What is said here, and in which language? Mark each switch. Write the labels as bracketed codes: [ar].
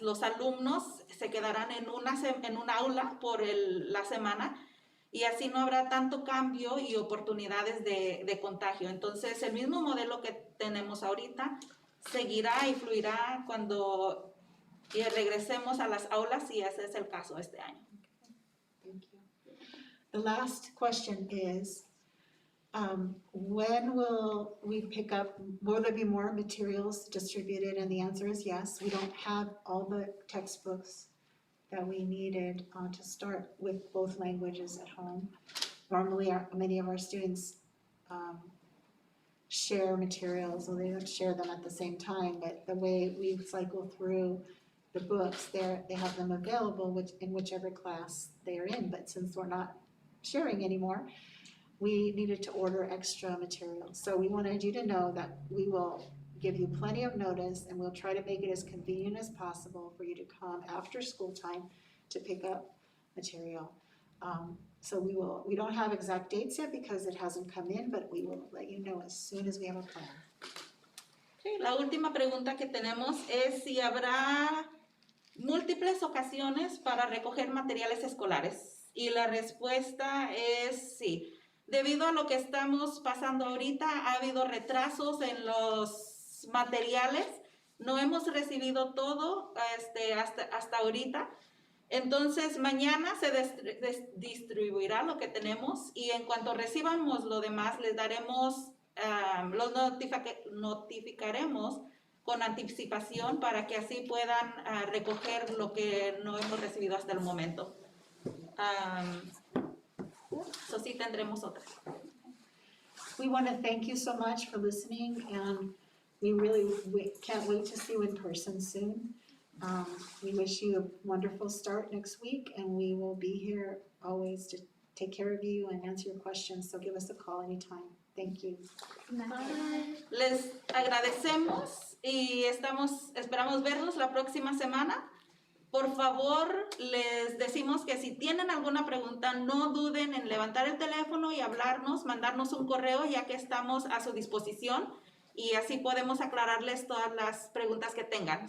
[es] Los alumnos se quedarán en un aula por la semana, y así no habrá tanto cambio y oportunidades de contagio. Entonces, el mismo modelo que tenemos ahorita seguirá y fluirá cuando regresemos a las aulas, y ese es el caso este año. [en] Thank you. The last question is, when will we pick up, will there be more materials distributed? And the answer is yes. We don't have all the textbooks that we needed to start with both languages at home. Normally, many of our students share materials, or they don't share them at the same time, but the way we cycle through the books, they have them available in whichever class they are in. But since we're not sharing anymore, we needed to order extra materials. So we wanted you to know that we will give you plenty of notice, and we'll try to make it as convenient as possible for you to come after school time to pick up material. So we don't have exact dates yet because it hasn't come in, but we will let you know as soon as we have a plan. [es] Sí, la última pregunta que tenemos es si habrá múltiples ocasiones para recoger materiales escolares. Y la respuesta es sí. Debido a lo que estamos pasando ahorita, ha habido retrasos en los materiales. No hemos recibido todo hasta ahorita. Entonces, mañana se distribuirá lo que tenemos, y en cuanto recibamos lo demás, les daremos, los notificaremos con anticipación para que así puedan recoger lo que no hemos recibido hasta el momento. [en] So [es] sí tendremos otras. [en] We want to thank you so much for listening, and we can't wait to see you in person soon. We wish you a wonderful start next week, and we will be here always to take care of you and answer your questions, so give us a call anytime. Thank you. [es] Les agradecemos y esperamos verlos la próxima semana. Por favor, les decimos que si tienen alguna pregunta, no duden en levantar el teléfono y hablarnos, mandarnos un correo, ya que estamos a su disposición, y así podemos aclararles todas las preguntas que tengan.